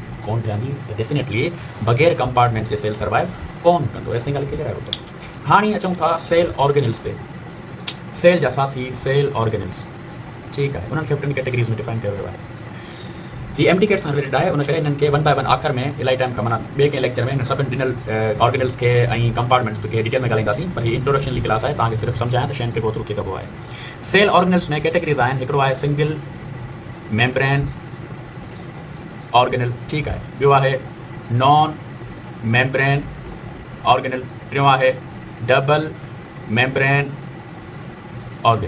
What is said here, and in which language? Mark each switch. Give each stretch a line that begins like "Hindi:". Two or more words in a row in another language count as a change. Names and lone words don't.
Sindhi: कोन ठहंदी। त डेफिनेटली बग़ैर कंपार्टमेंट जे
English: cell survive
Sindhi: कोन कंदो। एसी ॻाल्हि क्लियर आहे। हाणे अचूं था
English: cell organelles
Sindhi: ते। सेल जा साथी
English: cell organelles,
Sindhi: ठीकु आहे, उन्हनि खे टिनि कैटेगरीज़ में डिफाइन कयो वियो आहे। हीअ एमडीकेट सां रिलेटेड आहे, उन करे हिननि खे
English: one by one
Sindhi: आख़िर में इलाही टाइम खां माना ॿिए कंहिं लेक्चर में हिन सभिनी ॾिनल ऑर्गेनल्स खे ऐं कंपार्टमेंट्स खे डिटेल में ॻाल्हाईंदासीं। पर हीअ इंट्रोडक्शन जी क्लास आहे, तव्हांखे सिर्फ़ु सम्झायां त शयुनि खे
English: go through
Sindhi: कीअं कबो आहे।
English: cell organelles
Sindhi: में कैटेगरीज़ आहिनि। हिकिड़ो आहे
English: single membrane organelle,
Sindhi: ठीकु आहे, ॿियो आहे
English: non membrane organelle,
Sindhi: टियों आहे
English: double membrane organelle.